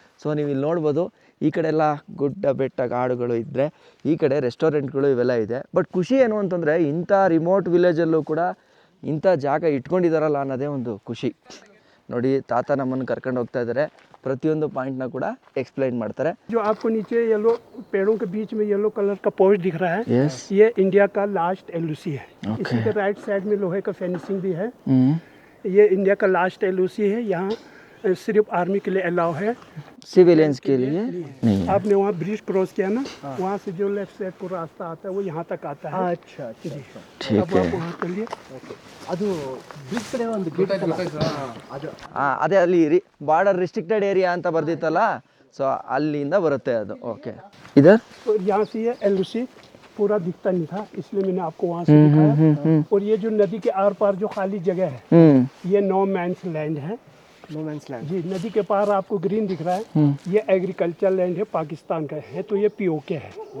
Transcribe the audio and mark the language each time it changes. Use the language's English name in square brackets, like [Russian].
[Kannada] So ನೀವು ಇಲ್ಲಿ ನೋಡ್ಬೋದು, ಈ ಕಡೆ ಎಲ್ಲ ಗುಡ್ಡ ಬೆಟ್ಟ ಕಾಡುಗಳು ಇದ್ದರೆ ಈ ಕಡೆ ರೆಸ್ಟೋರೆಂಟ್ಗಳು ಇವೆಲ್ಲ ಇದೆ. ಬಟ್ ಖುಷಿ ಏನು ಅಂತಂದರೆ ಇಂಥ ರಿಮೋಟ್ ವಿಲೇಜಲ್ಲೂ ಕೂಡ ಇಂಥ ಜಾಗ ಇಟ್ಕೊಂಡಿದ್ದಾರಲ್ಲ ಅನ್ನೋದೇ ಒಂದು ಖುಷಿ. ನೋಡಿ ತಾತ ನಮ್ಮನ್ನು ಕರ್ಕೊಂಡು ಹೋಗ್ತಾ ಇದ್ದಾರೆ, ಪ್ರತಿಯೊಂದು ಪಾಯಿಂಟ್ನ ಕೂಡ एक्सप्लेन ಮಾಡ್ತಾರೆ. [Hindi] जो आपको नीचे येलो पेड़ों के बीच में येलो कलर का पोस्ट दिख रहा है, [English] Yes. [Hindi] ये इंडिया का लास्ट एलओसी है. [English] Okay. [Hindi] इसी के राइट साइड में लोहे का फिनिशिंग भी है. ये इंडिया का लास्ट एलओसी है. यहाँ सिर्फ आर्मी के लिए अलाउ है, सिविलियंस के लिए नहीं. आपने वहाँ ब्रिज क्रॉस किया ना, वहाँ से जो लेफ्ट साइड को रास्ता आता है वो यहाँ तक आता है. अच्छा जी. ठीक अब है. आप वहाँ चलिए. [Kannada] ಅದು ಬ್ರಿಡ್ಜ್ ಕಡೆ ಒಂದು ಗೇಟ್ ಅದು ಅದೇ ಅಲ್ಲಿ ಬಾರ್ಡರ್ ರಿಸ್ಟ್ರಿಕ್ಟೆಡ್ ಏರಿಯಾ ಅಂತ ಬರ್ದಿತ್ತಲ್ಲ, ಸೊ ಅಲ್ಲಿಂದ ಬರುತ್ತೆ ಅದು. [Hindi] ಓಕೆ, ಇದರ್ तो यहाँ से ये एलओसी पूरा दिखता नहीं था, इसलिए मैंने आपको वहाँ से दिखाया. और ये जो नदी के आर पार जो खाली जगह है, ये नो मैंस लैंड है. No man's land. जी, नदी के पार आपको ग्रीन दिख रहा है, ये एग्रीकल्चर लैंड है, पाकिस्तान का है. तो ये पीओके है.